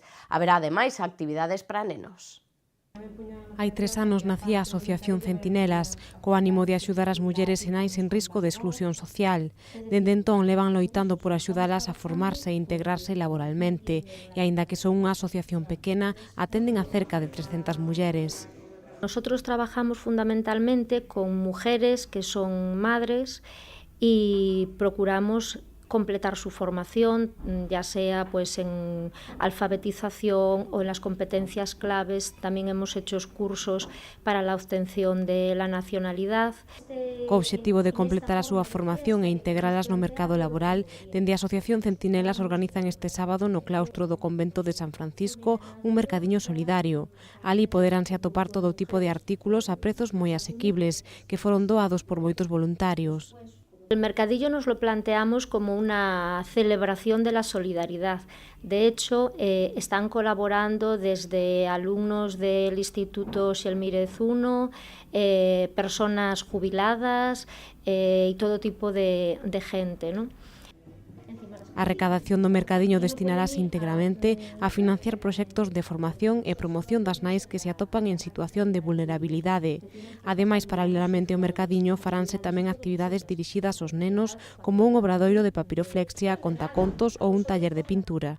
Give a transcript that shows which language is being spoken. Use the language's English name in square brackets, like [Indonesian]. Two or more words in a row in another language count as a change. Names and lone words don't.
[Galician] Haberá ademais actividades para nenos. Hai 3 anos nacía a Asociación Centinelas, co ánimo de axudar as mulleres e nais en risco de exclusión social. Dende entón levan loitando por axudalas a formarse e integrarse laboralmente, e aínda que son unha asociación pequena, atenden a cerca de 300 mulleres. [Spanish] Nosotros trabajamos fundamentalmente con mujeres que son madres y procuramos completar su formación, ya sea pues en alfabetización o en las competencias claves. También hemos hecho cursos para la obtención de la nacionalidad. [Galician] Co obxectivo de completar a súa formación e integralas no mercado laboral, dende a Asociación Centinelas organizan este sábado no claustro do convento de San Francisco un mercadiño solidario. Ali poderánse atopar todo tipo de artículos a prezos moi asequibles, que foron doados por moitos voluntarios. [Spanish] El mercadillo nos lo planteamos como una celebración de la solidaridad. De hecho, están colaborando desde alumnos del Instituto Xelmírez I, personas jubiladas y todo tipo de gente, ¿no? [Galician] A recadación do mercadiño destinarase íntegramente a financiar proxectos de formación e promoción das nais que se atopan en situación de vulnerabilidade. Ademais, paralelamente ao mercadiño, faránse tamén actividades dirixidas aos nenos, como un obradoiro de papiroflexia, contacontos ou un taller de pintura.